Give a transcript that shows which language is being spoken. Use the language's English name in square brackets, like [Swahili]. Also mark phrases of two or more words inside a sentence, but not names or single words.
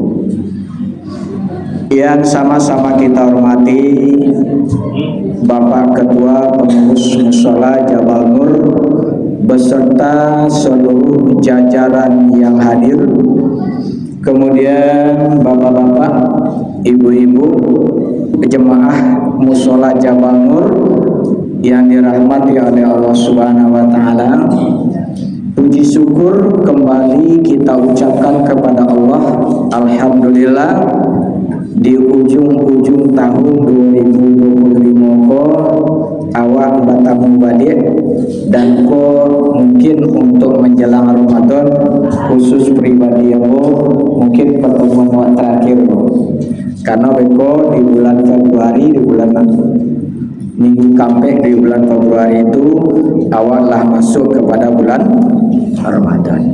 [Indonesian] Yang sama-sama kita hormati Bapak Ketua Pengurus Mushola Jabal Nur beserta seluruh jajaran yang hadir, kemudian bapak-bapak, ibu-ibu, jemaah Mushola Jabal Nur yang dirahmati oleh Allah [Arabic] Subhanahu wa taala. [Indonesian] Puji syukur kembali kita ucapkan kepada Allah. Alhamdulillah, di ujung-ujung tahun 2025 [Minangkabau] ko awak batamu balik [Indonesian] dan ko mungkin untuk menjelang Ramadan, khusus pribadi yang mungkin pertemuan terakhir karena beko di bulan Februari, di bulan minggu kampek di bulan Februari itu awaklah masuk kepada bulan Ramadan.